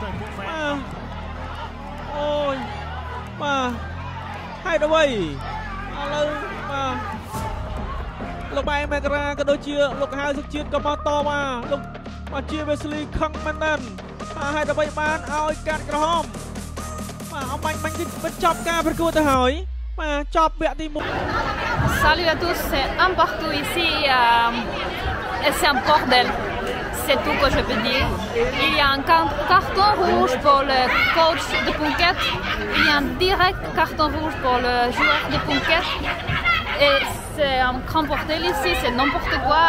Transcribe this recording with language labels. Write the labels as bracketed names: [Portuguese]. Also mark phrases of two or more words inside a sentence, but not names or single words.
[Khmer] អូយបាទហេតុអ្វីឥឡូវបាទលោកបែមេក្រាក៏ដូចជាលោកហៅសុខជាតិក៏មកតមកលោកបាទជាវេស្លីខឹងមែនណាស់ហេតុអ្វីបានឲ្យកាត់ក្រហមបាទអមាញ់ទៀតបញ្ចប់ការប្រកួតទៅហើយបាទចប់វគ្គទី1 [French] Salut à tous, c'est un partout ici et c'est un bordel. C'est tout que je peux dire. Il y a un carton rouge pour le coach de Phuket. Il y a un direct carton rouge pour le joueur de Phuket. Et c'est un grand bordel ici, c'est n'importe quoi.